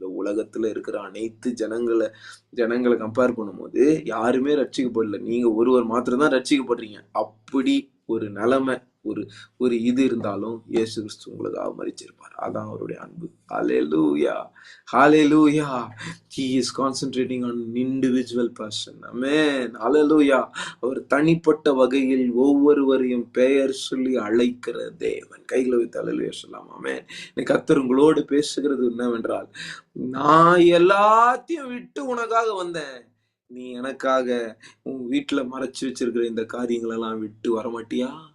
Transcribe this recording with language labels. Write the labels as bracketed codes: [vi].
[ta] இந்த உலகத்துல இருக்கிற அனைத்து ஜனங்களை கம்பேர் பண்ணும்போது யாருமே ரட்சிக்கப்படல, நீங்க ஒருவர் மாத்திரம் தான் ரட்சிக்கப்படுறீங்க. அப்படி ஒரு நிலைமை, ஒரு ஒரு இது இருந்தாலும் இயேசு கிறிஸ்து உங்களுக்காக மரிச்சிருப்பார். அதான் அவருடைய அன்பு. ஹalleluya, ஹalleluya. [en] He is concentrating on individual person. Amen. Hallelujah. [ta] அவர் தனிப்பட்ட வகையில் ஒவ்வொருவரையும் பெயர் சொல்லி அழைக்கிற தேவன். கைகளை வைத்து ஹalleluya சொல்லலாம். ஆமென். இன்னைக்கு கர்த்தர் உங்களோடு பேசுகிறது என்னவென்றால், நான் எல்லாத்தையும் விட்டு உனக்காக வந்தேன், நீ எனக்காக உன் வீட்டுல மறைச்சு வச்சிருக்கிற இந்த காரியங்களெல்லாம் விட்டு வரமாட்டியா?